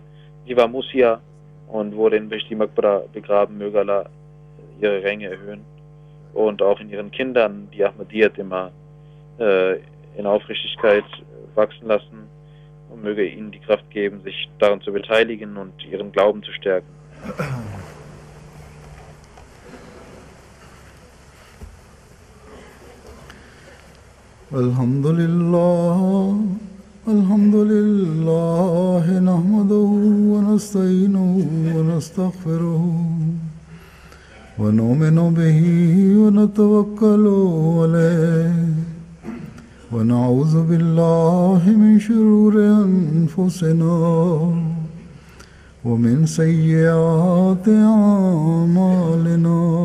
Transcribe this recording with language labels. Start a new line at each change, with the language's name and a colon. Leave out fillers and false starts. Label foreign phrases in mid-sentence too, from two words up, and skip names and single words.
German: Sie war Musia und wurde in Behishti Maqbara begraben. Möge Allah ihre Ränge erhöhen. Und auch in ihren Kindern, die Ahmadiyyat immer in Aufrichtigkeit wachsen lassen. Und möge ihnen die Kraft geben, sich daran zu beteiligen und ihren Glauben zu stärken.
Arabic: الحمد لله، الحمد لله، نحمده ونستعينه ونستغفره ونؤمن به ونتوكل عليه ونعوذ بالله من شرور أنفسنا ومن سيئات أعمالنا.